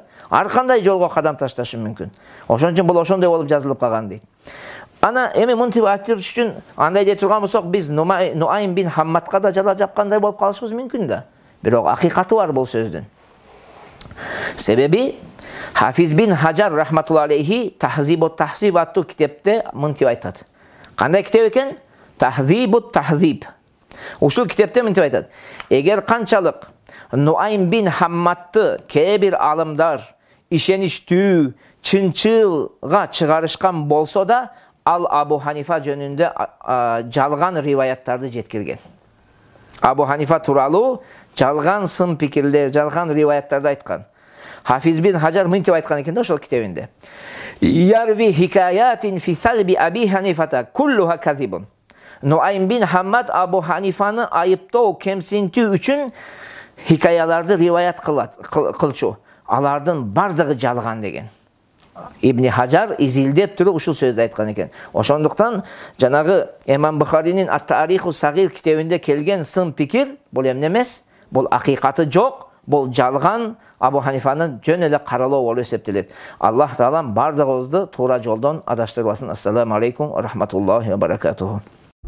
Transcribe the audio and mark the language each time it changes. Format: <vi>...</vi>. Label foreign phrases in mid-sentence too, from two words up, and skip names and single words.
<ky>Ар кандай жолго кадам ташташы мүмкүн. Ошон үчүн бул ошондой болуп жазылып калган дейт. Ана эми мынтип айтып үчүн андай дей турган болсок, биз Нуайм бин Хаммадга да жала жапкандай болуп калышыбыз мүмкүн да. Бирок акыйкаты бар бул сөздүн. Себеби Хафиз бин Хаджар</ky> <ar>رحمة الله عليه</ar> <ky>Тахзибут Тахзиб аттуу китепте мынтип айтат. Кандай китеп экен? Тахзибут Тахзиб. Ушул китепте мынтип айтат. Эгер канчалык Нуайм бин Хаммадты кээ бир алымдар ишеништүү, чынчылга чыгарышкан болсо да, ал Абу Ханифа жөнүндө жалган риваяттарды жеткирген. Абу Ханифа тууралуу жалган сын пикирлер, жалган риваяттарды айткан. Hafiz bin Hajar мынтип айткан экен да ошол китебинде.</ky> <ar>يروي حكايات في ثلب أبي حنيفة كلها كاذب.</ar> <ky>Nuaym bin Hammad Abu Hanifаны айыптоо, кемсинтүү үчүн хикаяларды риваят кылчу. Алардын бардыгы жалган деген. Ибн Хажар изилдеп туруп ушул сөздү айткан экен. Ошондуктан жанагы Имам Бухаринин Ат-Тариху Сагир китебинде келген сын пикир бул эмне эмес, бул акыйкаты жок, бул жалган, Абу Ханифаны жөн эле каралоо болуп эсептелет. Аллах таалам бардыгыбызды туура жолдон адаштырбасын.</ky> <ar>السلام عليكم ورحمة الله وبركاته.</ar>